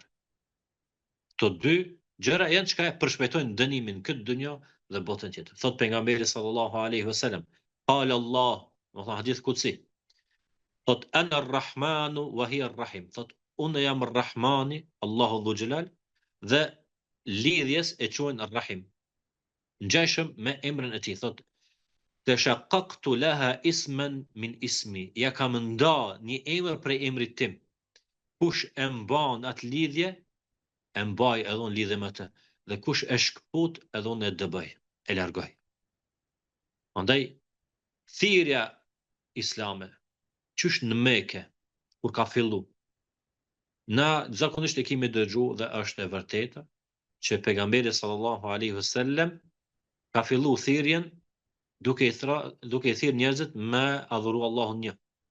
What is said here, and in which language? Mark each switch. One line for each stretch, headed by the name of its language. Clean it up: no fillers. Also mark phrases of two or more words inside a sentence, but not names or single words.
Albanian: Këto dy gjëra janë çka e përshpejtojnë dënimin këtë dynjë dhe botën tjetër. Thot pejgamberi
Arabic: صلى الله عليه وسلم قال الله,
Albanian: do të
Arabic: حديث قدسي. Thot أنا الرحمن وهي الرحم.
Albanian: Thot unë jam ar-rahmani, Allahu
Arabic: ذو الجلال,
Albanian: dhe lidhjes e quajnë ar-rahim. Ngjashëm me emrin e tij, thot
Arabic: شققت لها اسما من اسمي.
Albanian: Ja kam nda një emër prej emrit tim. Kush e mban atë lidhje, e mbaj edhe unë lidhje me të. Dhe kush e shkput, edhe unë e dëboj, e largoj. Andaj, thirrja islame, qysh në Mekë, kur ka fillu, na zakonisht e kemi dëgju dhe është e vërteta, që pejgamberi
Arabic: صلى الله عليه وسلم
Albanian: ka fillu thirrjen duke i thirr njerëzit me adhuru Allahun një.